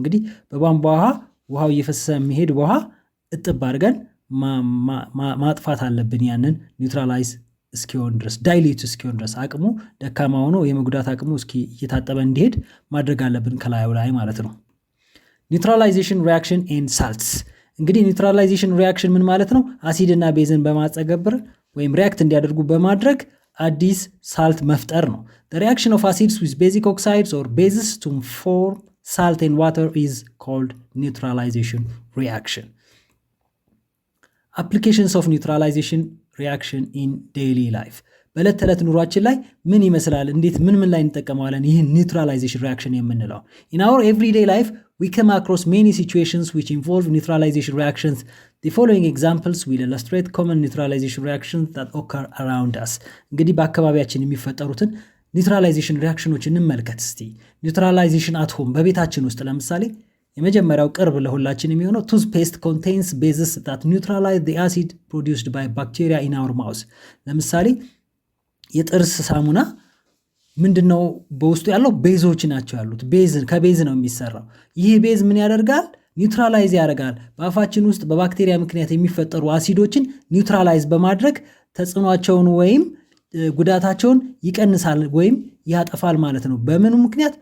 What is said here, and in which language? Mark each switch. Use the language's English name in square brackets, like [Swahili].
[Amharic] እንግዲህ በቧንቧ ውሃው እየፈሰሰ የሚሄድ ውሃ እጥብ አድርገን ማጥፋት አለብን። ያንን ኒውትራላይዝ እስኪሆን ድረስ ዳይሉት እስኪሆን ድረስ አቅሙ ደካማ ሆኖ የመጉዳት አቅሙ እስኪ እየታጠበ እንዲሄድ ማድረግ አለብን ከላዩ ላይ ማለት ነው። ኒውትራላይዜሽን ሪአክሽን ኤንድ ሳልትስ። እንግዲህ ኒውትራላይዜሽን ሪአክሽን ምን ማለት ነው? አሲድ እና ቤዝን በማጸገብር ወይም ሪአክት እንዲያደርጉ በማድረግ አዲስ ሳልት መፍጠር ነው። [English] the reaction of acids with basic oxides or bases to form salt and water is called neutralization reaction. applications of neutralization reaction in daily life. [Amharic] በዕለት ተዕለት ኑሯችን ላይ ምን ይመስላል? እንዴት ምን ላይ እንጠቀመዋለን? [English] ይህን neutralization reaction የምንለው in our everyday life we come across many situations which involve neutralization reactions. The following examples will illustrate common neutralization reactions that occur around us. [Amharic] እንግዲህ በአካባቢያችን የሚፈጠሩትን neutralization reactions እንመልከት እስቲ። [English] neutralization at home [Amharic] በቤታችን ውስጥ ለምሳሌ የመጀመሪያው ቅርብ ለሁላችን የሚሆነው [English] toothpaste contains bases that neutralize the acid produced by bacteria in our mouth. [Amharic] ለምሳሌ የጥርስ ሳሙና ምንድነው በውስጡ ያለው? ቤዞች ናቸው ያሉት። ከቤዝ ነው የሚሰራው። ይህ ቤዝ ምን ያደርጋል? ኒውትራላይዝ ያደርጋል። በአፋችን ውስጥ በባክቴሪያ ምክንያት የሚፈጠሩ አሲዶችን ኒውትራላይዝ በማድረግ ተጽዕኗቸውን ወይም ጉዳታቸውን ይቀንሳል ወይም ያጠፋል ማለት ነው። በምኑ ምክንያት?